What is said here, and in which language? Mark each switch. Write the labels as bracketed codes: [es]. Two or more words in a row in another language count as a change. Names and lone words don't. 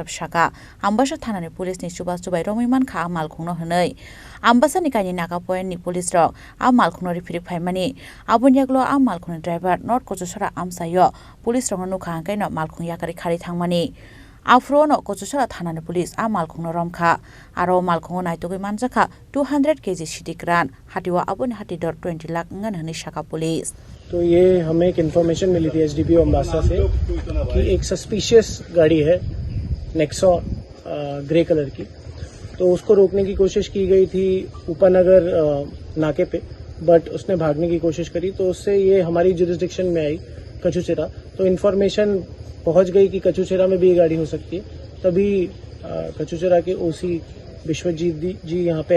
[trp] Shaka Ambasa thanani police ni Subhas Romiman kha Malkhung no hinai Ambasa ni kaini naga point ni police rok a Malkhung no rifrik phaimani abonyaglo a Malkhung driver not kochusora amsayo police rong no khang kaino Malkhung yakari khari thangmani afro no kochusora thanani police a Malkhung no romkha aro Malkhung naitugui Manjakha 200 kg Siddi Kwran hatiwa aboni hatidor 20 lakh ngan hani shaka police [hi] तो ये हमें एक इन्फॉर्मेशन मिली थी एसडीपीओ अम्बासा से कि एक सस्पिशियस गाड़ी है नेक्सॉन [en] grey colour [hi] की तो उसको रोकने की कोशिश की गई थी उपनगर नाके पे बट उसने भागने की कोशिश करी तो उससे ये हमारी जुरिस्डिक्शन में आई कचूचेरा तो इन्फॉर्मेशन पहुंच गई कि कचूचेरा में भी ये गाड़ी हो सकती है तभी कचूचेरा के ओसी विश्वजीत जी यहाँ पे